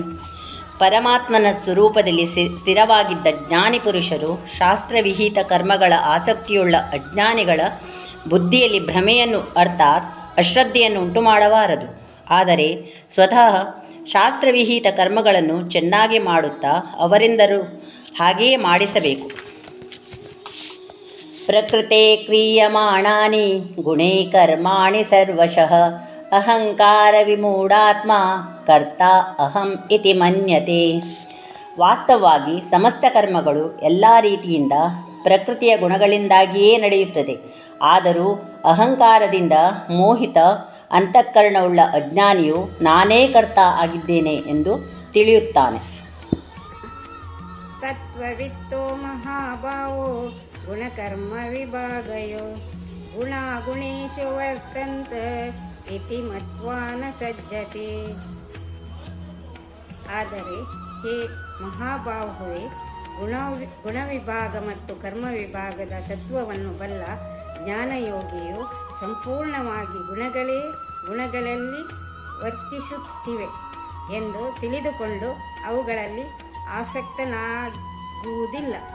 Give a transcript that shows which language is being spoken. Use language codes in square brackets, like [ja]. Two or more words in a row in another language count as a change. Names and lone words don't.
[kn] ಪರಮಾತ್ಮನ ಸ್ವರೂಪದಲ್ಲಿ ಸ್ಥಿರವಾಗಿದ್ದ ಜ್ಞಾನಿ ಪುರುಷರು ಶಾಸ್ತ್ರವಿಹಿತ ಕರ್ಮಗಳ ಆಸಕ್ತಿಯುಳ್ಳ ಅಜ್ಞಾನಿಗಳ ಬುದ್ಧಿಯಲ್ಲಿ ಭ್ರಮೆಯನ್ನು ಅರ್ಥಾತ್ ಅಶ್ರದ್ಧೆಯನ್ನು ಉಂಟು ಮಾಡಬಾರದು. ಆದರೆ ಸ್ವತಃ ಶಾಸ್ತ್ರವಿಹಿತ ಕರ್ಮಗಳನ್ನು ಚೆನ್ನಾಗಿ ಮಾಡುತ್ತಾ ಅವರಿಂದರು ಹಾಗೆಯೇ ಮಾಡಿಸಬೇಕು. [sa] ಪ್ರಕೃತೆ ಕ್ರಿಯಮಾಣಾನಿ ಗುಣೇ ಕರ್ಮಾಣಿ ಸರ್ವಶಃ ಅಹಂಕಾರ ವಿಮೂಢಾತ್ಮ ಕರ್ತ ಅಹಂ ಇತಿ ಮನ್ಯತೆ. [kn] ವಾಸ್ತವವಾಗಿ ಸಮಸ್ತ ಕರ್ಮಗಳು ಎಲ್ಲ ರೀತಿಯಿಂದ ಪ್ರಕೃತಿಯ ಗುಣಗಳಿಂದಾಗಿಯೇ ನಡೆಯುತ್ತದೆ. ಆದರೂ ಅಹಂಕಾರದಿಂದ ಮೋಹಿತ ಅಂತಃಕರಣವುಳ್ಳ ಅಜ್ಞಾನಿಯು ನಾನೇ ಕರ್ತ ಆಗಿದ್ದೇನೆ ಎಂದು ತಿಳಿಯುತ್ತಾನೆ. [sa] ತತ್ವವಿತ್ತೋ ಮಹಾಭಾವೋ ಗುಣಕರ್ಮ ವಿಭಾಗಯೋ ಗುಣಾಗುಣೇಶು ವರ್ತಂತ ಇತಿ ಮತ್ವಾ ನ ಸಜ್ಜತೆ. [kn] ಆದರೆ ಹೇ ಮಹಾಬಾಹುವೆ, ಗುಣವಿಭಾಗ ಮತ್ತು ಕರ್ಮ ವಿಭಾಗದ ತತ್ವವನ್ನು ಬಲ್ಲ ಜ್ಞಾನಯೋಗಿಯು ಸಂಪೂರ್ಣವಾಗಿ ಗುಣಗಳಲ್ಲಿ ವರ್ತಿಸುತ್ತಿವೆ ಎಂದು ತಿಳಿದುಕೊಂಡು ಅವುಗಳಲ್ಲಿ ಆಸಕ್ತನಾಗುವುದಿಲ್ಲ.